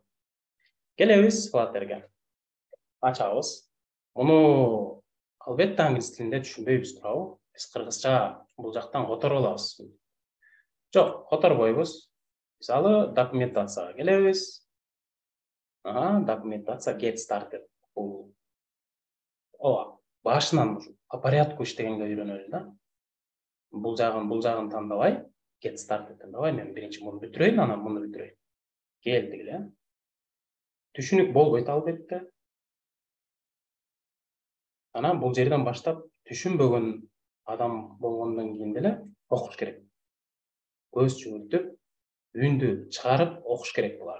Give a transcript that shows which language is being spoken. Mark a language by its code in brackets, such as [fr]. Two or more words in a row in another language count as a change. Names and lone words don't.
[ky] Келебиз Flutter'га. Ачабыз. Муну албетте англис тилинде түшүнбөйбүз туурабы? Биз кыргызча бул жактан которуп алабыз. Жок, которбойбуз. Мисалы, документацияга келебиз. Документация [en] get started. [ky] Бул башынан [ru] по порядку [ky] иштегенге үйрөнөлү да. Бул жагын тандабай, [en] get started [ky] тандабай, мен биринчи муну бүтүрөйүн, анан муну бүтүрөйүн. Келдик эле. Түшүнүк болбойт албетте. Анан бул жерден баштап түшүнбөгөн адам болгондон кийин деле окуш керек. Көз жүгүртүп, үндү чыгарып окуш керек буларды.